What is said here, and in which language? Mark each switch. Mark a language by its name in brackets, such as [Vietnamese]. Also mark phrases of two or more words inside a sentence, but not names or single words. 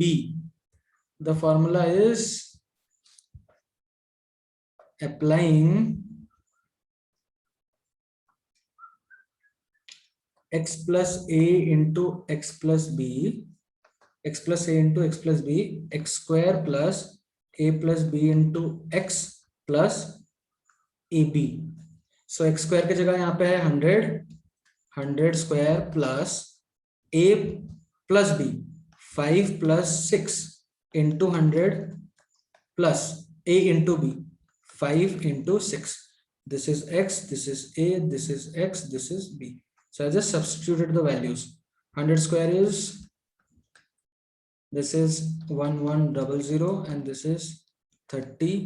[English] The formula is applying x plus a into x plus b, x plus a into x plus b, x square plus a plus b into x plus ab. So x square [Hindi] की जगह यहाँ पे है [English] 100 square plus a plus b, 5 plus 6 into 100 plus a into b, 5 into 6. This is x, this is a, this is x, this is b. So I just substituted the values. 100 square is, this is 1100 and this is 30.